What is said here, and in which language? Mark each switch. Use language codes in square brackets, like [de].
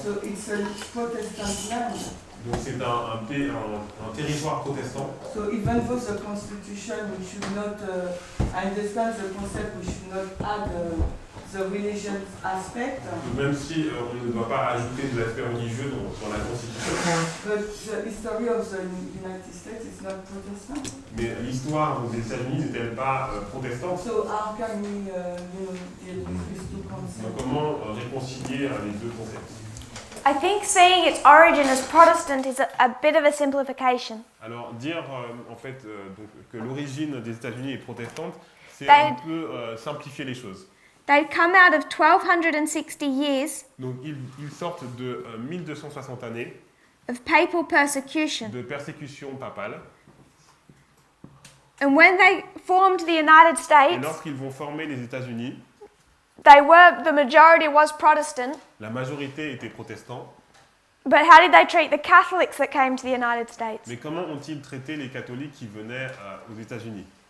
[en] So it's a Protestant land. [fr] Donc c'est un territoire protestant. [en] So even though the Constitution, we should not, I understand the concept, we should not add the religious aspect. [fr] Même si on ne doit pas ajouter de l'aspect religieux dans la Constitution. [en] But the history of the United States is not Protestant. [fr] Mais l'histoire des États-Unis n'est-elle pas protestante? [en] So how can we, deal with these two concepts? [fr] Donc comment réconcilier les deux concepts? [en] I think seeing its origin as Protestant is a bit of a simplification. [fr] Alors dire en fait donc, que l'origine des États-Unis est protestante, c'est Ben- un peu simplifier les choses. [en] They'd come out of 1260 years [fr] Donc ils sortent de 1260 années [en] of papal persecution. [fr] de persécution papale. [en] And when they formed the United [fr] Et [en] States, [fr] lorsqu'ils vont former les États-Unis, [en] the majority was Protestant. [fr] la majorité était protestant. [en] But how did they treat the Catholics that came to the United States? [fr] Mais comment ont-ils traité les catholiques qui venaient aux États-Unis?